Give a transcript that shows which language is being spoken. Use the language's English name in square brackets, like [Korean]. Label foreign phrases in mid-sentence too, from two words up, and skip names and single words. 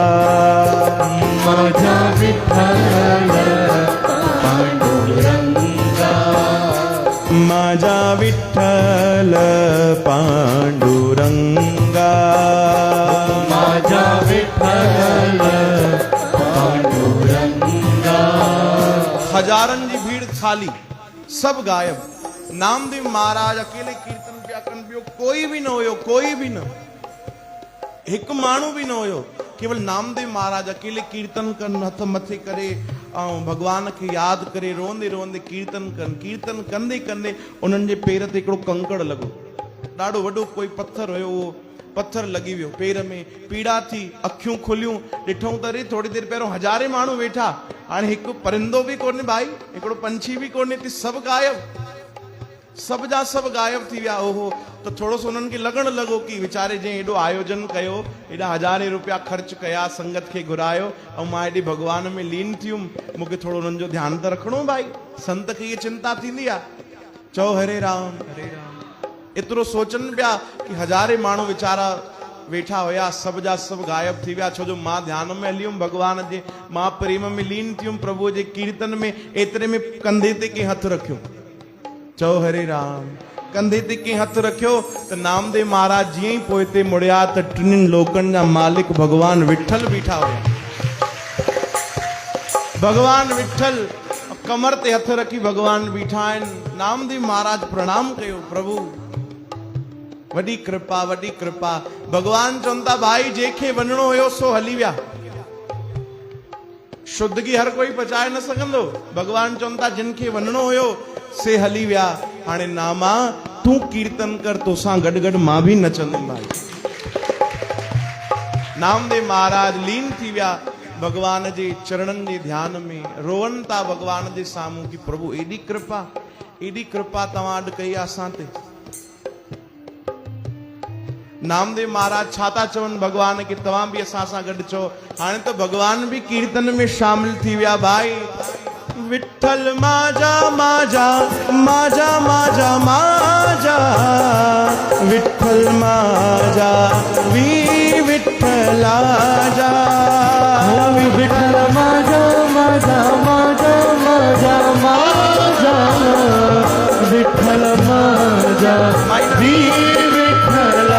[Marathi] माझा विठ्ठल पांडुरंगा माझा विठ्ठल पांडुरंगा माझा विठ्ठल पांडुरंगा [Sindhi] हजारन जी भीड़ खाली सब गायब नामदेव महाराज अकेले कीर्तन पिया कनि पियो कोई भी न हुयो कोई भी न एक माण्हू भी न हुयो केवल नामदेव महाराज अकेले कीर्तन कनि हथ मथे करे ऐं भगवान खे यादि करे रोंदे रोंदे कीर्तन कनि कीर्तन कंदे कंदे उन्हनि जे पेर ते हिकिड़ो कंकड़ लॻो ॾाढो वॾो कोई पत्थर हुयो उहो पत्थर लॻी वियो पेर में पीड़ा थी अखियूं खुलियूं ॾिठूं त अरे थोरी देरि पहिरियों हज़ारे माण्हू वेठा हाणे हिकु परिंदो बि कोन्हे भाई हिकिड़ो पंछी बि कोन्हे त सभु गायब सब जा सब गायब थी विया ओहो तो थोड़ो सो उन्हनि खे लॻण लॻो कि वीचारे जंहिं एॾो आयोजन कयो एॾा हज़ारे रुपया ख़र्च कया संगत खे घुरायो ऐं मां हेॾी भगवान में लीन थियुमि मूंखे थोड़ो उन्हनि जो ध्यानु त रखिणो भाई संत खे इहा चिंता थींदी आहे चओ हरे राम एतिरो सोचनि पिया कि हज़ारे माण्हू वीचारा वेठा हुया सब जा सब गायब थी विया छो जो मां ध्यान में हलियुमि भगवान जे मां प्रेम में लीन थियुमि प्रभुअ जे कीर्तन में एतिरे में कंधे ते कंहिं हथ रखियो चओ हरे राम कंधे ते कंहिं हथ रखियो त नामदेव महाराज जीअं ई पोइ ते मुड़िया त टिनिनि लोकनि जा मालिक भगवान विठल बीठा हुया भगवान विठल कमर ते हथ रखी भगवान बीठा आहिनि नामदेव महाराज प्रणाम कयो प्रभु वॾी कृपा भगवान चवनि था भाई जंहिंखे वञिणो हुयो सो हली विया शुद्धगी हर कोई पचाए न सघंदो भगवान चवनि था जिन खे वञिणो हुयो से हली विया हाणे नामा तूं कीर्तन कर तोसां गॾु गॾु मां बि नचंदुमि भाई नामदेव महाराज लीन थी विया भगवान जे चरणनि जे ध्यान में रोअनि था भगवान जे साम्हूं कि प्रभु एॾी कृपा तव्हां अॼु कई आहे असां ते नामदेव महाराज छा था चवनि भगवान खे तव्हां बि असां सां गॾु चओ हाणे त भगवान बि कीर्तन में शामिल थी विया भाई [Marathi] विठल माजा माजा माजा माजा माजा विठल माजा वी विठला [Sindhi] जा [Marathi] विठल माजा माजा माजा माजा माजा विठल माजा वी विठला